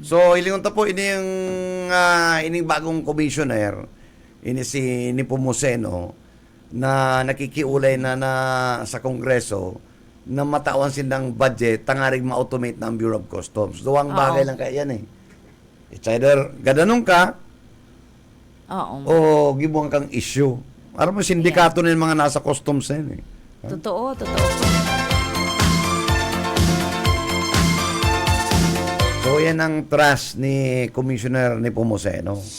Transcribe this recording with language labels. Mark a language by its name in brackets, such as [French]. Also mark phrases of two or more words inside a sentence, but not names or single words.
[Bikol] So, ilingon ta po, ining bagong commissioner, si Nepomuceno, na nakikiulay na sa Kongreso, na matawan silang budget, tangaring ma-automate na ang Bureau of Customs. Duwang bagay lang kaya yan [English] It's either [Bikol] gadanong ka, o gibuang kang issue. [Filipino] Alam mo, sindikato na yung mga nasa customs na yun Totoo. So, yan ang trust ni Commissioner Nepomuceno.